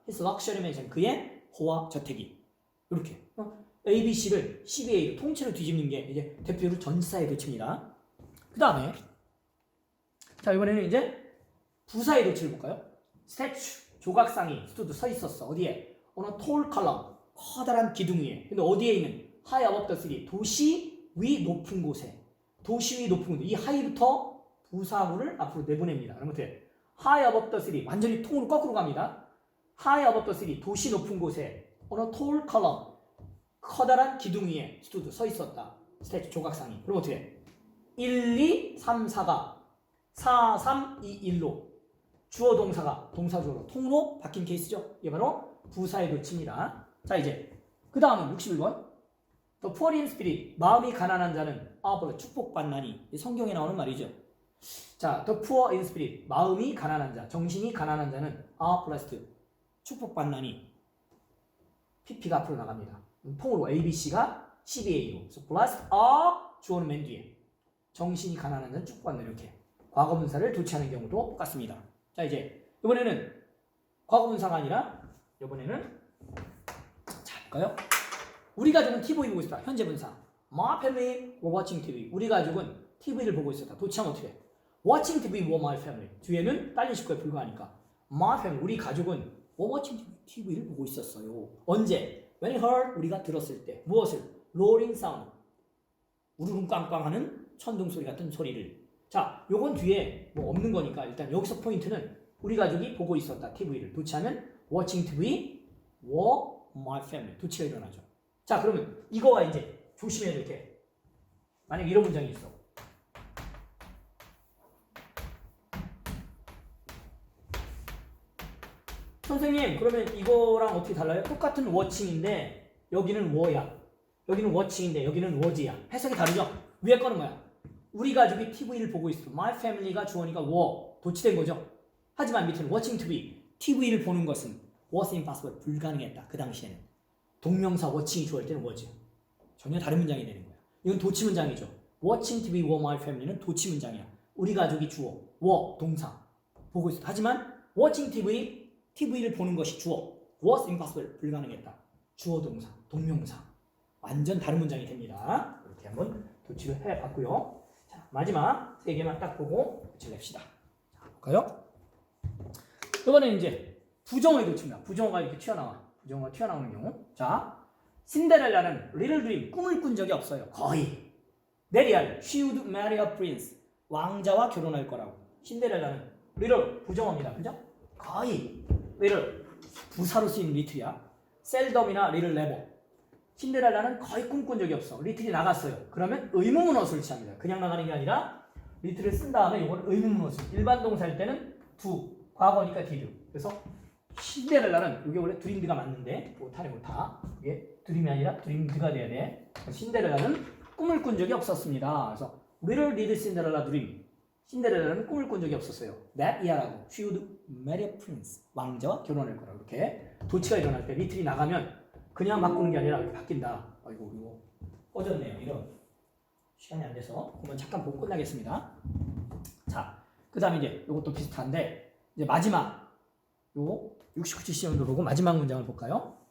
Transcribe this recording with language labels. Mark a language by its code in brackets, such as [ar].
[en] His luxury mansion. [ko] 그의 호화 저택이 이렇게 A, B, C를 CBA로 통째로 뒤집는 게 이제 대표적으로 전치사의 도치입니다. 그 다음에 자 이번에는 이제 부사의 도치를 볼까요? statue 조각상이 stood 서 있었어. 어디에? [en] on a tall column [ko] 커다란 기둥 위에. 근데 어디에 있는? [en] high above the city [ko] 도시 위 높은 곳에. 도시 위 높은 곳에. 이 high부터 부사구를 앞으로 내보냅니다. 그럼 어떻게? [en] high above the city [ko] 완전히 통으로 거꾸로 갑니다. [en] high above the city [ko] 도시 높은 곳에 [en] on a tall column [ko] 커다란 기둥 위에 [en] stood [ko] 서 있었다. 스태츄 조각상이. 그럼 어떻게? 1, 2, 3, 4가 4, 3, 2, 1로 주어 동사가 동사주어로 통으로 바뀐 케이스죠. 이게 바로 부사의 도치입니다. 자 이제 그 다음은 61번 [en] The poor in spirit [ko] 마음이 가난한 자는 축복받나니 성경에 나오는 말이죠. 자 [en] The poor in spirit [ko] 마음이 가난한 자 정신이 가난한 자는 blessed 축복받나니 PP가 앞으로 나갑니다. 통으로 ABC가 CBA로 그래서 [en] blessed are [ko] 주어는 맨 뒤에 정신이 가난한 자는 축복받는 이렇게 과거분사를 도치하는 경우도 똑같습니다. 자 이제 이번에는 과거분사가 아니라 이번에는 자 볼까요? 우리 가족은 TV 보고 있었다. [en] 현재분사 My family were watching TV. [ko] 우리 가족은 TV를 보고 있었다. 도치하면 어떻게 해? [en] Watching TV were my family. [ko] 뒤에는 딸린 식구에 불과하니까 [en] My family [ko] 우리 가족은 [en] were watching TV [ko] 를 보고 있었어요. 언제? [en] When he heard [ko] 우리가 들었을 때 무엇을? [en] Roaring sound [ko] 우르릉 꽝꽝하는 천둥 소리 같은 소리를. 자, 요건 뒤에 뭐 없는 거니까 일단 여기서 포인트는 우리 가족이 보고 있었다. TV를 도치하면 [en] watching TV were my family. [ko] 도치가 일어나죠. 자, 그러면 이거와 이제 조심해야 될 게 만약 이런 문장이 있어. 선생님, 그러면 이거랑 어떻게 달라요? 똑같은 watching인데 여기는 were야. 여기는 watching인데 여기는 was야. 해석이 다르죠? 위에 거는 뭐야? 우리 가족이 TV를 보고 있어. My family가 주어니까 were 도치된 거죠. 하지만 밑에는 [en] watching TV [ko] TV를 보는 것은 [en] was impossible [ko] 불가능했다. 그 당시에는 동명사 watching이 주어일 때는 was 전혀 다른 문장이 되는 거야. 이건 도치 문장이죠. [en] Watching TV were my family는 [ko] 도치 문장이야. 우리 가족이 주어, were 동사 보고 있어. 하지만 watching TV를 보는 것이 주어, [en] was impossible [ko] 불가능했다. 주어 동사, 동명사. 완전 다른 문장이 됩니다. 이렇게 한번 도치를 해봤고요. 자, 마지막 세 개만 딱 보고 도치를 냅시다. 자, 볼까요? 이번에는 이제 부정어의 도치입니다. 부정어가 이렇게 튀어나와. 부정어가 튀어나오는 경우. 자, 신데렐라는 [en] little dream, [ko] 꿈을 꾼 적이 없어요. 거의. [en] 네리알, she would marry a prince. [ko] 왕자와 결혼할 거라고. 신데렐라는 little, 부정어입니다. 그죠? 거의. little, 부사로 쓰인 little이야. seldom이나 little never. 신데렐라는 거의 꿈꾼 적이 없어. little이 나갔어요. 그러면 의문문어수를 취합니다. 그냥 나가는 게 아니라 little을 쓴 다음에 이걸 의문문어수. 일반 동사일 때는 do, 과거니까 did. 그래서 신데렐라는 이게 원래 드림드가 맞는데 못하네 못하. 이게 드림이 아니라 드림드가 돼야 돼. 신데렐라는 꿈을 꾼 적이 없었습니다. 그래서 [en] Little did Cinderella dream. [ko] 신데렐라는 꿈을 꾼 적이 없었어요. [en] That year라고. She would marry a prince. [ko] 왕자와 결혼할 거라고. 이렇게 도치가 일어날 때 리틀이 나가면 그냥 바꾸는 게 아니라 이렇게 바뀐다. 아이고 이거 꺼졌네요. 이런 시간이 안 돼서 그러면 잠깐 보고 끝나겠습니다. 자, 그 다음에 이제 이것도 비슷한데 이제 마지막 요 69-70년도 보고 마지막 문장을 볼까요?